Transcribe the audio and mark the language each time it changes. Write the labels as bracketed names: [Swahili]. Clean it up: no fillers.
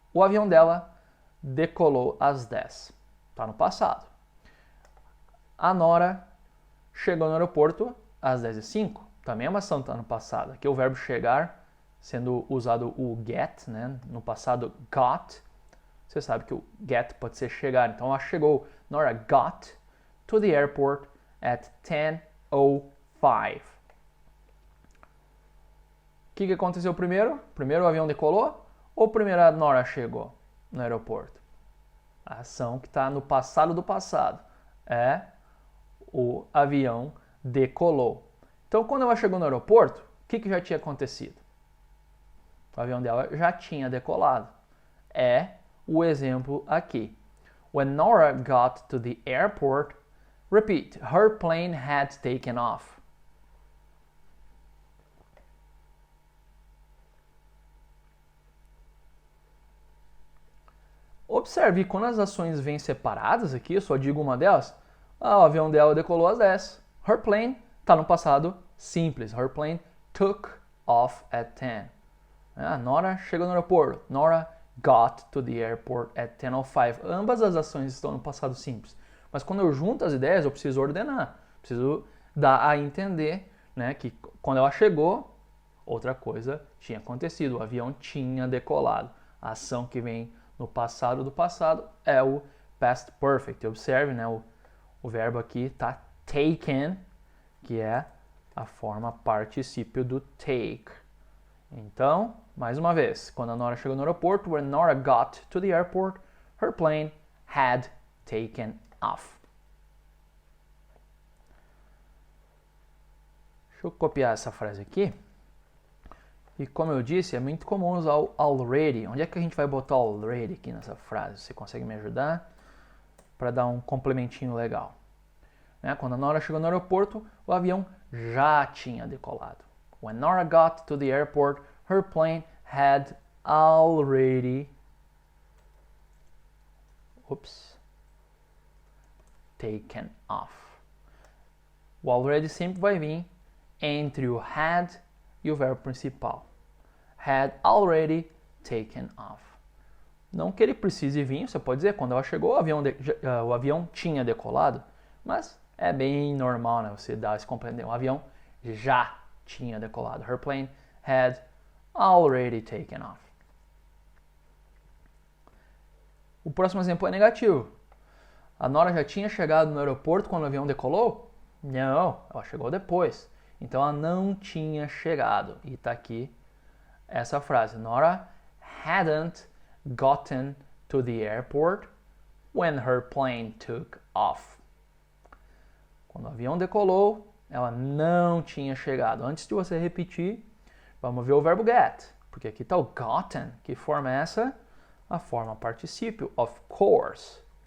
[Portuguese] O avião dela decolou às 10. Está no passado. A Nora chegou no aeroporto às 10h05. Também é uma ação que está no passado. Aqui o verbo chegar, sendo usado o get, né? No passado got. Você sabe que o get pode ser chegar. Então ela chegou. [English] Nora got to the airport at 10:05. [Portuguese] O que aconteceu primeiro? Primeiro o avião decolou ou primeiro a Nora chegou no aeroporto? A ação que está no passado do passado é o avião decolou. Então quando ela chegou no aeroporto, o que já tinha acontecido? O avião dela já tinha decolado. É o exemplo aqui. [English] When Nora got to the airport, repeat, her plane had taken off. [Portuguese] Observe, quando as ações vêm separadas aqui, eu só digo uma delas, o avião dela decolou às 10. [English] Her plane [Portuguese] está no passado simples. [English] Her plane took off at 10. [Portuguese] Nora chegou no aeroporto. [English] Nora got to the airport at 10:05. [Portuguese] Ambas as ações estão no passado simples. Mas quando eu junto as ideias, eu preciso ordenar. Preciso dar a entender, né, que quando ela chegou, outra coisa tinha acontecido. O avião tinha decolado. A ação que vem no passado do passado é o past perfect. Observe, né, o verbo aqui está taken, que é a forma particípio do take. Então, mais uma vez, quando a Nora chegou no aeroporto, [English] when Nora got to the airport, her plane had taken off. [Portuguese] Deixa eu copiar essa frase aqui. E como eu disse, é muito comum usar o already. Onde é que a gente vai botar o already aqui nessa frase? Você consegue me ajudar? Para dar um complementinho legal. Né? Quando a Nora chegou no aeroporto, o avião já tinha decolado. [English] When Nora got to the airport, her plane had already taken off. [Portuguese] O already sempre vai vir entre o had e o verbo principal. [English] Had already taken off. [Portuguese] Não que ele precise vir, você pode dizer, quando ela chegou, o avião tinha decolado, mas é bem normal, né? Você dar esse compreender. O avião já tinha decolado. [English] Her plane had already taken off. [Portuguese] O próximo exemplo é negativo. A Nora já tinha chegado no aeroporto quando o avião decolou? Não, ela chegou depois. Então ela não tinha chegado. E está aqui essa frase. [English] Nora hadn't gotten to the airport when her plane took off. [Portuguese] Quando o avião decolou, ela não tinha chegado. Antes de você repetir, vamos ver o verbo get. Porque aqui está o gotten. Que forma é essa? A forma particípio, [English] of course.